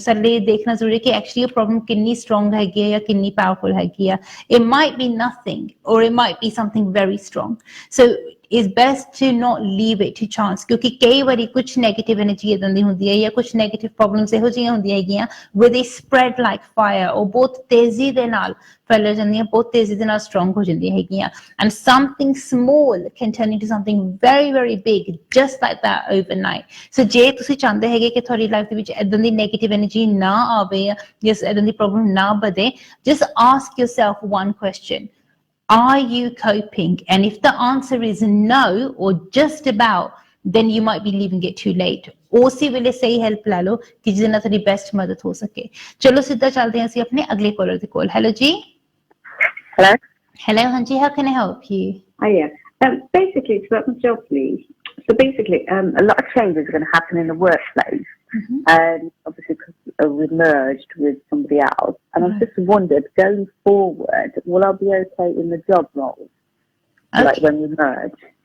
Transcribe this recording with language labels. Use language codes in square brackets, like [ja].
[pa] ਸਾਡੇ ਦੇਖਣਾ ਜ਼ਰੂਰੀ ਕਿ actually ਇਹ problem ਕਿੰਨੀ strong ਹੈਗੀ ਹੈ ਜਾਂ ਕਿੰਨੀ powerful ਹੈਗੀ ਆ. [en] It might be nothing or it might be something very strong. So it's best to not leave it to chance, ਕਿਉਂਕਿ ਕਈ ਵਾਰੀ ਕੁਝ negative energy ਇਦਾਂ ਦੀ ਹੁੰਦੀ ਹੈ ਜਾਂ ਕੁਝ negative problems ਇਹੋ ਜਿਹੀਆਂ ਹੁੰਦੀਆਂ ਹੈਗੀਆਂ where they spread like fire, ਉਹ ਬਹੁਤ ਤੇਜ਼ੀ ਦੇ ਨਾਲ ਫੈਲ ਜਾਂਦੀਆਂ, ਬਹੁਤ ਤੇਜ਼ੀ ਦੇ ਨਾਲ strong ਹੋ ਜਾਂਦੀਆਂ ਹੈਗੀਆਂ, and something small can turn into something very, very big just like that overnight. [pa] So ਜੇ ਤੁਸੀਂ ਚਾਹੁੰਦੇ ਹੈਗੇ ਕਿ ਤੁਹਾਡੀ ਲਾਈਫ ਦੇ ਵਿੱਚ ਇਦਾਂ ਦੀ negative energy ਨਾ ਆਵੇ ਜਾਂ ਇਦਾਂ ਦੀ ਪ੍ਰੋਬਲਮ ਨਾ ਵਧੇ, [en] just ask yourself one question. Are you coping? And if the answer is no or just about, then you might be leaving it too late. [pa] ਉਸੇ ਵੇਲੇ ਸਹੀ ਹੈਲਪ ਲੈ ਲਓ ਕਿ ਜਿਹਦੇ ਨਾਲ ਤੁਹਾਡੀ ਬੈਸਟ ਮਦਦ ਹੋ ਸਕੇ. ਚਲੋ ਸਿੱਧਾ ਚੱਲਦੇ ਹਾਂ ਅਸੀਂ ਆਪਣੇ ਅਗਲੇ ਕਾਲਰ ਦੇ ਕੋਲ. ਹੈਲੋ ਜੀ. [en] Hello, [pa] ਹਾਂਜੀ, [en] how can I help you? Oh yeah. Basically, it's about my job, please. So basically, a lot of changes are going to happen in the workplace, and obviously because we merged with somebody else, and I've just wondered, going forward, will I be okay in the job role, like when we merge?